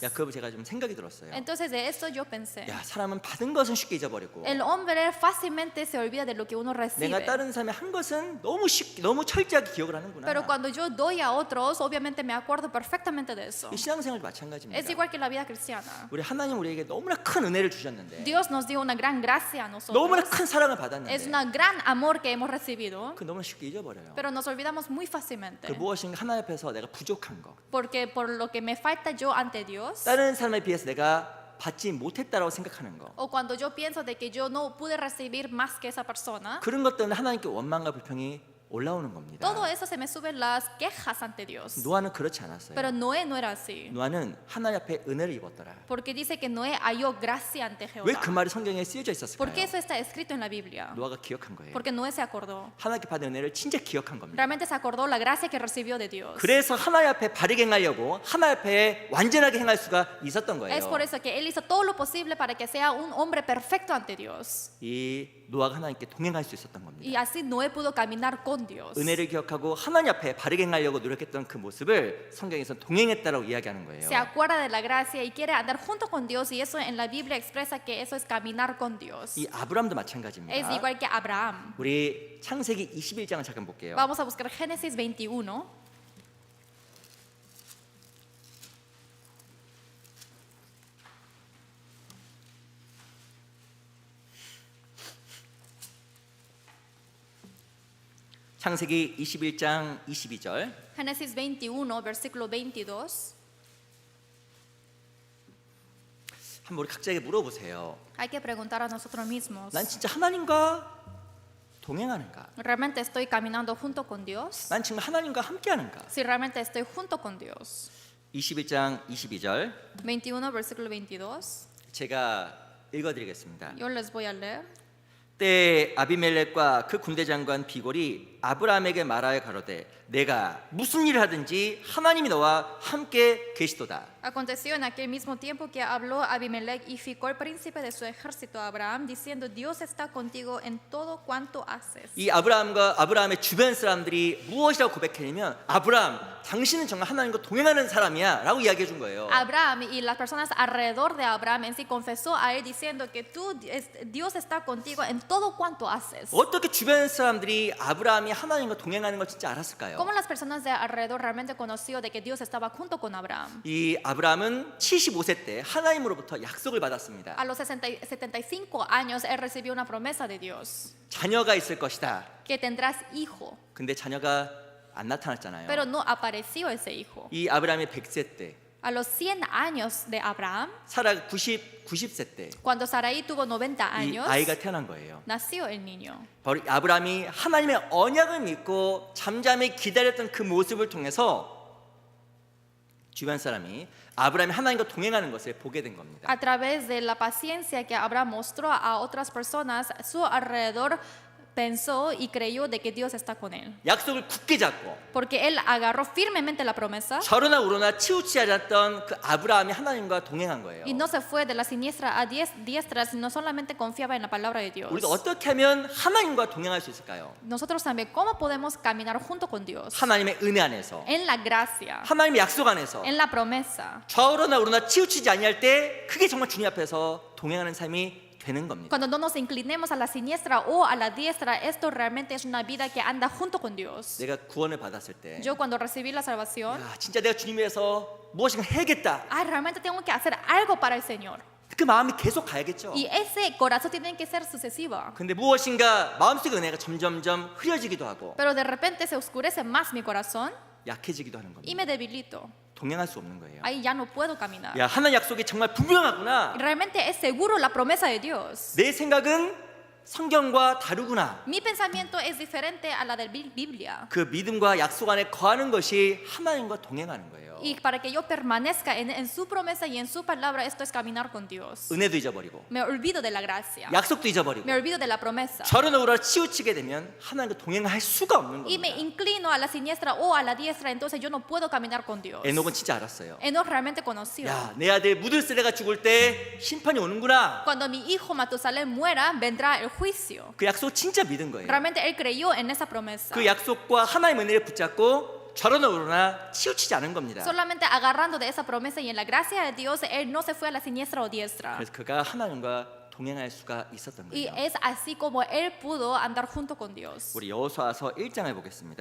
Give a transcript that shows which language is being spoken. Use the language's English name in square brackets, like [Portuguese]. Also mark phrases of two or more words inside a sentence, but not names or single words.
[Korean] 야, 그거 제가 좀 생각이 들었어요. [Spanish] Entonces de esto yo pensé. [Korean] 야, 사람은 받은 것은 쉽게 잊어버리고 [Spanish] El hombre fácilmente se olvida de lo que uno [Korean] 내가 [Spanish] recibe. [Korean] 다른 사람이 한 것은 너무 철저하게 기억을 하는구나. [Spanish] Pero cuando yo doy a otros, obviamente me acuerdo perfectamente de eso. [Korean] 이 신앙생활도 마찬가지입니다. [Spanish] Es igual que la vida cristiana. [Korean] 우리 하나님 우리에게 너무나 큰 은혜를 주셨는데 [Spanish] Dios nos dio una gran gracia a [Korean] 너무나 [Spanish] nosotros. [Korean] 큰 사랑을 [Spanish] Es [Korean] 받았는데 [Spanish] un gran amor que hemos recibido, [Korean] 그 너무나 쉽게 잊어버려요. [Spanish] pero nos olvidamos muy [Korean] 그 [Spanish] fácilmente. [Korean] 무엇인가 하나님 앞에서 내가 부족한 거, [Spanish] Porque por lo que me falta yo ante Dios, [Korean] 다른 사람에 비해서 내가 받지 못했다라고 생각하는 거, [Spanish] o cuando yo pienso de que yo no pude recibir más que esa persona, [Korean] 그런 것 때문에 하나님께 원망과 불평이 올라오는 겁니다. [Spanish] todo eso se me suben las quejas ante Dios. [Korean] 노아는 그렇지 않았어요. [Spanish] Pero Noé no era así, [Korean] 노아는 하나님 앞에 은혜를 입었더라. [Spanish] porque dice que Noé halló gracia ante [Korean] 왜 [Spanish] Jehová. [Korean] 그 말이 성경에 쓰여져 [Spanish] ¿Por qué [Korean] 있었을까요? [Spanish] eso está escrito en la Biblia? [Korean] 노아가 기억한 거예요. [Spanish] Porque Noé se acordó. [Korean] 하나님께 받은 은혜를 진짜 기억한 겁니다. [Spanish] Realmente se acordó la gracia que recibió de Dios. [Korean] 그래서 하나님 앞에 바르게 행하려고 하나님 앞에 완전하게 행할 수가 있었던 [Spanish] Es por [Korean] 거예요. [Spanish] eso que él hizo todo lo posible para que sea un hombre perfecto ante Dios. [Korean] 이 노아가 하나님께 동행할 수 있었던 겁니다. [Spanish] Y así Noé pudo caminar con Dios. [Korean] 은혜를 기억하고 하나님 앞에 바르게 행하려고 노력했던 그 모습을 성경에서 동행했다라고 이야기하는 거예요. [Spanish] Se acuerda de la gracia y quiere andar junto con Dios, y eso en la Biblia expresa que eso es caminar con Dios. [Korean] 이 아브람도 [Spanish] Es [Korean] 마찬가지입니다. [Spanish] igual que Abraham. [Korean] 우리 창세기 21장을 잠깐 볼게요. [Spanish] Vamos a buscar Génesis 21. [Korean] 창세기 21장 22절. [Spanish] Génesis 21, versículo 22. [Korean] 한번 우리 각자에게 물어보세요. [Spanish] Hay que preguntar a nosotros mismos, [Korean] 난 진짜 하나님과 동행하는가? [Spanish] ¿realmente estoy caminando junto con Dios? [Korean] 난 지금 하나님과 함께하는가? [Spanish] Si realmente estoy junto con Dios. [Korean] 21장 22절 [Spanish] 21, versículo 22. [Korean] 제가 읽어드리겠습니다. [Spanish] Yo les voy a leer. [Korean] 때에 아비멜렉과 그 군대 장관 비골이 아브라함에게 말하여 가로되 내가 무슨 일을 하든지 하나님이 너와 함께 계시도다. [Spanish] Aconteció en aquel mismo tiempo que habló Abimelech y Ficol, príncipe de su ejército, a Abraham, diciendo: Dios está contigo en todo cuanto haces. [Korean] 이 아브라함의 주변 사람들이 무엇이라고 고백했냐면 아브라함 당신은 정말 하나님과 동행하는 사람이야 라고 이야기해 준 거예요. [Spanish] Abraham y las personas alrededor de Abraham en sí confesó a él diciendo que Dios está contigo en todo cuanto haces. [Korean] 어떻게 주변 사람들이 아브라함이 하나님과 동행하는 걸 진짜 알았을까요? [Spanish] ¿Cómo las personas de alrededor realmente conoció de que Dios estaba junto con Abraham? [Korean] 이 아브라함은 75세 때 하나님으로부터 약속을 받았습니다. [Spanish] A los 75 años él recibió una promesa de Dios, [Korean] 자녀가 있을 것이다. [Spanish] que tendrás hijo, [Korean] 근데 자녀가 안 나타났잖아요. [Spanish] pero no apareció ese hijo. [Korean] 이 아브라함이 100세 때, [Spanish] A los 100 años de Abraham, [Korean] 사라가 90세 때 이 [Spanish] cuando Sarai tuvo 90 años, [Korean] 아이가 태어난 거예요. [Spanish] nació el niño. [Korean] 바로 아브라함이 하나님의 언약을 믿고 잠잠히 기다렸던 그 모습을 통해서 주변 사람이 아브라함이 하나님과 동행하는 것을 보게 된 겁니다. [Spanish] A través de la paciencia que Abraham mostró a otras personas, su alrededor pensó y creyó de que Dios está con él. [Korean] 약속을 굳게 잡고 [Spanish] Porque él agarró firmemente la promesa [Korean] 저러나 우러나 치우치지 않았던 그 아브라함이 하나님과 동행한 거예요. [Spanish] y no se fue de la siniestra a diestra, sino solamente confiaba en la palabra de Dios. [Korean] 우리가 어떻게 하면 하나님과 동행할 수 있을까요? [Spanish] Nosotros también, ¿cómo podemos caminar junto con Dios? [Korean] 하나님의 은혜 안에서, [Spanish] En la gracia, [Korean] 하나님의 약속 안에서 [Spanish] en la promesa. [Korean] 좌우로나 우러나 치우치지 아니할 때 그게 정말 주님 앞에서 동행하는 삶이 되는 겁니다. [Spanish] Cuando no nos inclinemos a la siniestra o a la diestra, esto realmente es una vida que anda junto con Dios. [Korean] 내가 구원을 받았을 때 [Spanish] Yo cuando recibí la salvación, [Korean] 야, 진짜 내가 주님 위해서 무엇인가 해야겠다. [Spanish] realmente tengo que hacer algo para el Señor. [Korean] 그 마음이 계속 가야겠죠. [Spanish] Y ese corazón tiene que ser sucesivo. [Korean] 근데 무엇인가 마음속의 은혜가 점점점 흐려지기도 하고 [Spanish] Pero de repente se oscurece más mi corazón [Korean] 약해지기도 하는 [Spanish] y [Korean] 겁니다. [Spanish] me debilito. [Korean] 동행할 수 없는 거예요. [Spanish] Ahí ya no puedo caminar. [Korean] 야, 하나님 약속이 정말 분명하구나. [Spanish] Realmente es seguro la promesa de Dios. [Korean] 내 생각은 성경과 다르구나. [Spanish] Mi pensamiento es diferente a la de la Biblia. [Korean] 그 믿음과 약속 안에 거하는 것이 하나님과 동행하는 거예요. [Spanish] Y para que yo permanezca en su promesa y en su palabra, esto es caminar con Dios. [Korean] 은혜도 잊어버리고 [Spanish] Me olvido de la gracia. [Korean] 약속도 잊어버리고 [Spanish] Me olvido de la promesa. [Korean] 저런 오라 치우치게 되면 하나님과 동행할 수가 없는 [Spanish] Y me [Korean] 겁니다. [Spanish] inclino a la siniestra o a la diestra, entonces yo no puedo caminar con Dios. [Korean] 에녹은 진짜 알았어요. [Spanish] Enoch realmente conoció. [Korean] 야, 내 아들 무들세레가 죽을 때 심판이 오는구나. [Spanish] Cuando mi hijo Matusalén muera, vendrá el juicio. [Korean] 그 약속 진짜 믿은 거예요. [Spanish] Realmente él creyó en esa promesa. [Korean] 그 약속과 하나님의 은혜를 붙잡고 저러나 오르나 치우치지 않은 겁니다. [Spanish] Solamente agarrando de esa promesa y en la gracia de Dios, él no se fue a la siniestra o diestra. [Korean] 그래서 그가 하나님과 동행할 수가 있었던 [Spanish] Y [Korean] 거예요. [Spanish] es así como él pudo andar junto con Dios. [Korean] 우리 여호수아서 1장을 보겠습니다.